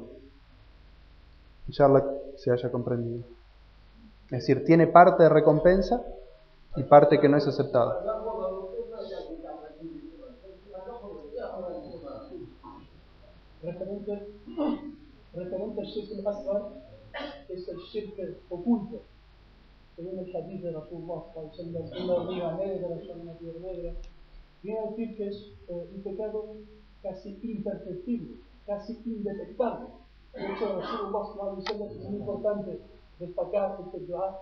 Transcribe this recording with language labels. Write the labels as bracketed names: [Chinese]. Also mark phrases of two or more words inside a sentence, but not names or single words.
[Spanish] Inshallah se haya comprendido. Es decir, tiene parte de recompensa y parte que no es aceptada. Referente al [Arabic] الشرك الأصغر [Spanish] es el shirk oculto. Según el hadith de Rasulullah, una hormiga negra, una piedra negra, viene a decir que es un pecado casi imperceptible, casi indetectable. De hecho, Rasulullah es muy importante destacar este dua.